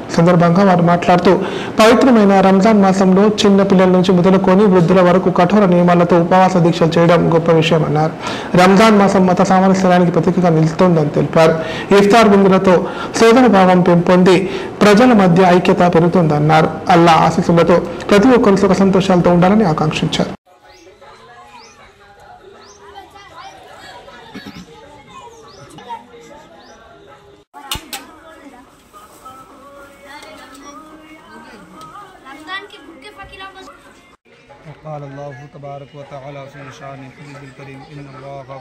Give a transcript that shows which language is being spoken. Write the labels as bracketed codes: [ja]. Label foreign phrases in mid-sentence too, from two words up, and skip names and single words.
[te] సందర్భంగా వారు మాట్లాడుతూ పవిత్రమైన రంజాన్ మాసంలో చిన్న పిల్లల నుంచి మొదలుకొని వృద్ధుల వరకు కఠోర నియమాలతో ఉపవాస దీక్షలు చేయడం గొప్ప విషయమన్నారు. రంజాన్ మాసం మత సామరస్యానికి ప్రతీకగా నిలుస్తోందని తెలిపారు. ఇఫ్తార్ విందులతో సోదర భావం పెంపొంది ప్రజల మధ్య ఐక్యత పెరుగుతుందన్నారు. అల్లా ఆశీస్సులతో ప్రతి ఒక్కరు సుఖ సంతోషాలతో ఉండాలని ఆకాంక్షించారు. [ar] قال الله تبارك وتعالى في شأن النبي الكريم إن الله